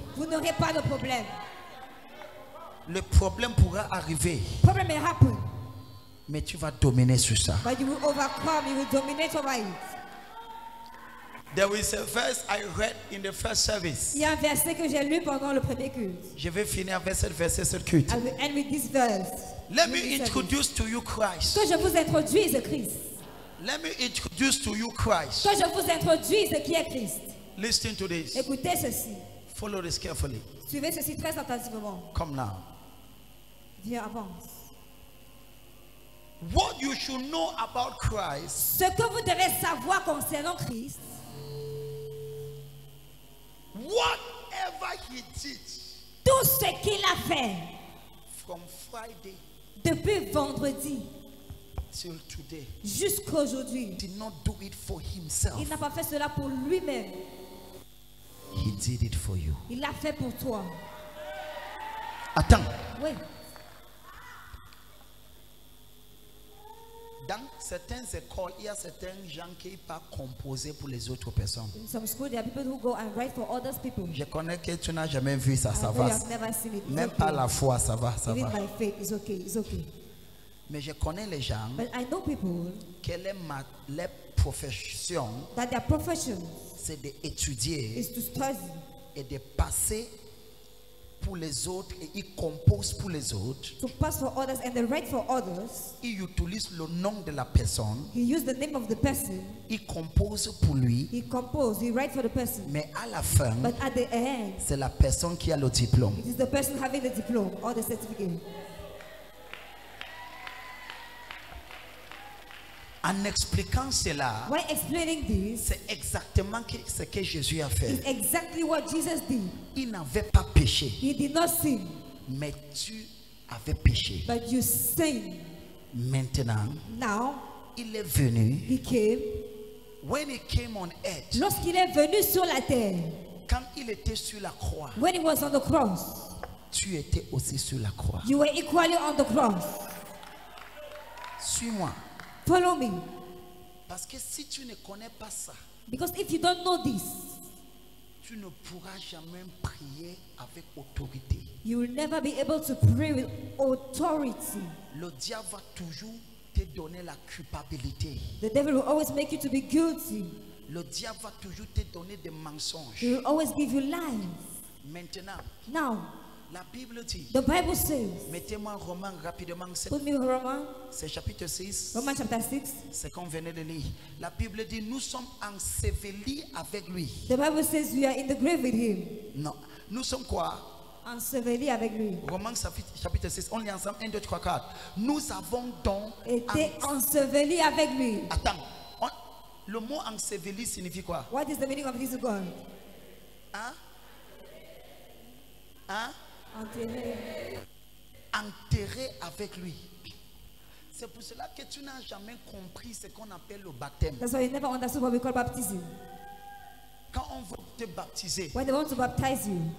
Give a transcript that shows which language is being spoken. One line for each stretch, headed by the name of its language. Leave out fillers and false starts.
French: vous n'aurez pas de problème. Le problème pourra arriver,
English: Problem may happen,
French: mais tu vas dominer sur ça.
English: but you will overcome, you will dominate over it. There is a verse I read in the first service.
French: Il y a un verset que j'ai lu pendant le premier culte. Je vais finir avec cette verset, cette culte.
English: I will end with this verse. Let me With this service. introduce to you Christ.
French: Que je vous introduise Christ.
English: Let me introduce to you Christ.
French: Que je vous introduise qui est Christ.
English: Listen to this.
French: Écoutez ceci.
English: Follow this carefully.
French: Suivez ceci très attentivement.
English: Come now.
French: Viens, avance.
English: What you should know about Christ,
French: Ce que vous devez savoir concernant Christ,
English: whatever he did
French: tout ce qu'il a fait
English: from Friday
French: depuis vendredi
English: till today,
French: jusqu'aujourd'hui,
English: did not do it for himself.
French: il n'a pas fait cela pour lui-même.
English: He did it for you.
French: Il l'a fait pour toi. Attends. Oui. Dans certaines écoles, il y a certains gens qui peuvent composer pour les autres personnes.
English: In some school, there are people who go and write for others people.
French: Je connais que tu n'as jamais vu ça, ça
English: I know
French: va.
English: you have never seen it. It's
French: Même
English: okay.
French: pas la foi, ça va, ça
English: Even
French: va.
English: by faith, it's okay. It's okay.
French: Mais je connais les gens,
English: But I know people
French: quelle est leur profession,
English: that their profession
French: c'est d'étudier
English: is to study
French: et de passer pour les autres et ils composent pour les autres.
English: to pass for others and they write for others.
French: Ils utilisent le nom de la personne,
English: He used the name of the person.
French: ils composent pour lui,
English: He composed. He write for the person.
French: mais à la fin,
English: But at the end,
French: c'est la personne qui a le diplôme.
English: it is the person having the diploma or the certificate.
French: En expliquant cela,
English: While explaining this,
French: c'est exactement ce que Jésus a fait.
English: it's exactly what Jesus did.
French: Il n'avait pas péché,
English: He did not sin,
French: mais tu avais péché.
English: but you sin.
French: Maintenant,
English: Now,
French: il est venu.
English: he came. When he came on earth,
French: Lorsqu'il est venu sur la terre, quand il était sur la croix,
English: when he was on the cross,
French: tu étais aussi sur la croix.
English: you were equally on the cross.
French: Suis-moi.
English: Follow me.
French: Parce que si tu ne connais pas ça,
English: Because if you don't know this,
French: tu ne pourras jamais prier avec autorité.
English: you will never be able to pray with authority.
French: Le diable va toujours te donner la culpabilité.
English: The devil will always make you to be guilty.
French: Le diable va toujours te donner des mensonges.
English: He will always give you lies.
French: Maintenant,
English: Now,
French: la Bible dit,
English: the Bible says,
French: mettez-moi Romains rapidement,
English: put me Romans,
French: c'est chapitre 6,
English: Romans chapter 6.
French: c'est qu'on venait de lire. La Bible dit, nous sommes ensevelis avec lui.
English: The Bible says we are in the grave with him.
French: Non, nous sommes quoi? Enseveli avec lui. Romains chapitre 6, on lit ensemble, 1, 2, 3, 4. Nous avons donc... Était enseveli avec lui. Attends, le mot enseveli signifie quoi?
English: What is the meaning of this word? Hein? Hein?
French: Enterré. Enterré avec lui. C'est pour cela que tu n'as jamais compris ce qu'on appelle le baptême.
English: That's why you never understood what we call baptism.
French: Quand on veut te baptiser,
English: When they want to baptize you,